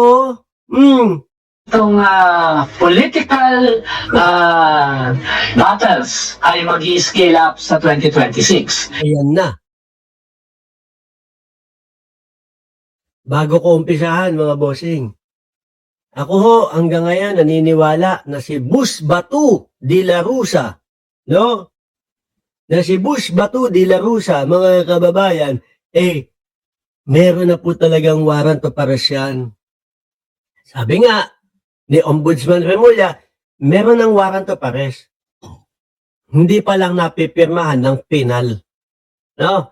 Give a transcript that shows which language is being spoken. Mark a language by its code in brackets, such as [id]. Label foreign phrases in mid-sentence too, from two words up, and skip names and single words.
[tl] itong [en] political battles [tl] ay mag-i- [en] scale up [tl] sa 2026. ayan na. Bago ko umpisahan, mga bossing, ako ho, hanggang ngayon, naniniwala na si Bus Batu de la Rusa, no? Na si Bus Batu de la Rusa, mga kababayan, meron na po talagang [en] warrant of arrest [tl] yan. Sabi nga, ni Ombudsman Remulla, meron ng [en] warrant of arrest. [tl] Hindi pa lang napipirmahan ng penal. No?